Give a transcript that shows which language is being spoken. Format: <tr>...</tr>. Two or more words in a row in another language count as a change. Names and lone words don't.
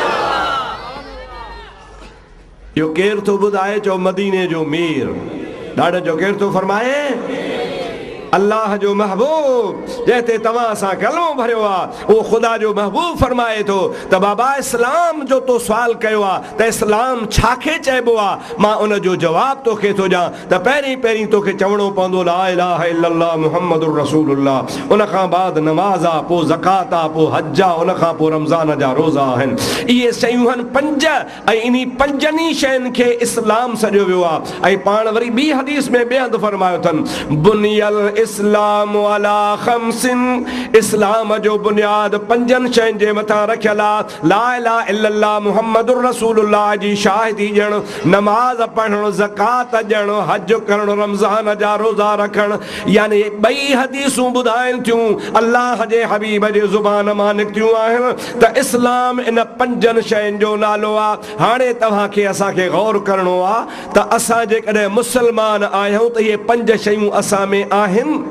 <sd>यो केर तो ॿुधाए चो मदीने जो मीर ॾाढो जो केर तो फरमाए अल्लाह जो महबूब जैसे तव्हां सां कलमो भरियो आहे वो खुदा जो महबूब फरमाए थो त बाबा इस्लाम जो तो सवाल कयो आहे त इस्लाम छाखे चइबो आहे मां उन जो जवाब तोखे थो ॾियां त पहिरीं पहिरीं तोखे चवणो पवंदो</sd> <ar>لا إله إلا الله محمد رسول الله</ar> <sd>उन खां बाद नमाज़ आहे पोइ ज़कात आहे पोइ हज आहे उन खां पोइ रमज़ान जा रोज़ा आहिनि इहे शयूं आहिनि पंज ऐं इन्ही पंजनी शयुनि खे इस्लाम सॼो वियो आहे ऐं पाण वरी ॿी हदीस में ॿिए हंधि फरमायो अथनि</sd> <ar>بني الإسلام على خمس</ar> <sd>इस्लाम जो बुनियाद पंजन शयुनि जे मथां रखियल आहे</sd> <ar>لا إله إلا الله محمد رسول الله</ar> <sd>जी शाहिदी ॾियणु नमाज़ पढ़णु ज़कात ॾियणु हज करणु रमज़ान जा रोज़ा रखणु यानी ॿई हदीसूं ॿुधाइनि थियूं अल्लाह जे हबीब जे ज़ुबान मां निकितियूं आहिनि त इस्लाम इन पंजनि शयुनि जो नालो आहे हाणे तव्हांखे असांखे गौर करणो आहे त असां जेकॾहिं मुस्लमान आहियूं त इहे पंज शयूं असां में आहिनि</sd>